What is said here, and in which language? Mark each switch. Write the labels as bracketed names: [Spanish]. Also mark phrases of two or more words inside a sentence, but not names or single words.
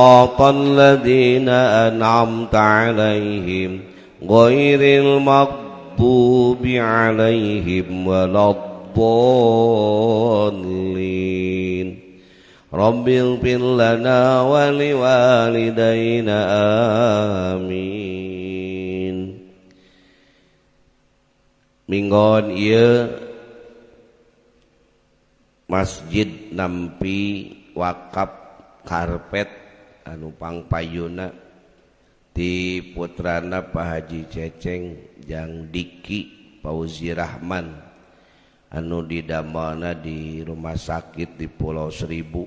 [Arabic] صراط الذين أنعمت عليهم غير المغضوب المغضوب عليهم ولا الضالين رب اغفر لنا ولوالدينا آمين. [Sundanese] Minggon ieu masjid nampi wakaf karpet anu pangpayuna ti putrana Pak Haji Ceceng Jang Diki Fauzi Rahman anu didamelna di rumah sakit di Pulau Seribu.